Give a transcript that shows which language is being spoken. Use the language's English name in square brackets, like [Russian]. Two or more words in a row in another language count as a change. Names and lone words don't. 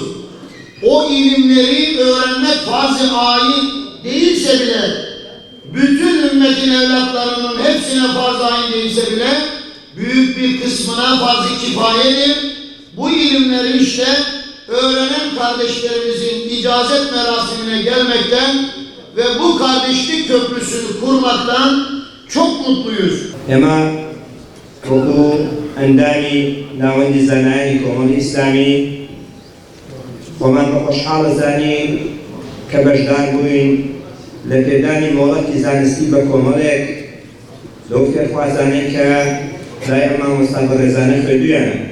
[Turkish] O ilimleri öğrenmek farz-ı ayin değilse bile bütün ümmetin evlatlarının hepsine farz-ı ayin değilse bile büyük bir kısmına farz-ı kifayedir. Bu ilimleri işte öğrenen kardeşlerimizin icazet merasimine gelmekten ve bu kardeşlik köprüsünü kurmaktan çok mutluyuz. [Central Kurdish] Ema وەکو ئەندامی ناوەندی زانایانی کۆمەڵی ئیسلامی خۆمان بە خۆشحاڵە زانین کە بەشدار بووین لە پێدانی مۆڵەتی زانستی بە کۆمەڵێک لەو فێرخوازانەی کە لای ئەم مامۆستا بەڕێزانە خوێندوویانە